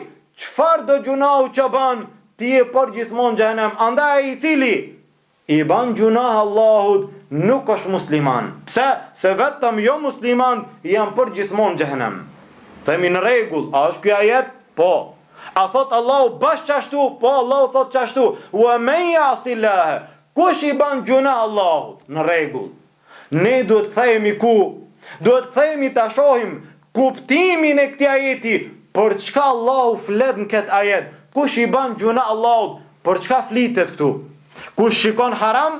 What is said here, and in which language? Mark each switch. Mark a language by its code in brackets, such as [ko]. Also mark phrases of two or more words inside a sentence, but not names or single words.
[sq] Çfarë do gjunau që ban, ti je për gjithmonë xhenem. Andaj ai i cili i ban gjuna Allahut nuk është musliman. Pse? Se vetëm jo musliman janë për gjithmonë xhenem. Themi në rregull, a është ky ajet? Po. A thot Allahu bash qashtu? Po, Allahu thot qashtu. [ar] وَمَن يَعْصِ اللَّهَ, [sq] kush i ban gjuna Allahut? Në rregull. Ne duhet kthehemi ku? Duhet kthehemi ta shohim kuptimin e këtij ajeti, për çka Allahu flet në këtë ajet. Kush i ban gjuna Allahut? Për çka flitet këtu? Kush shikon haram?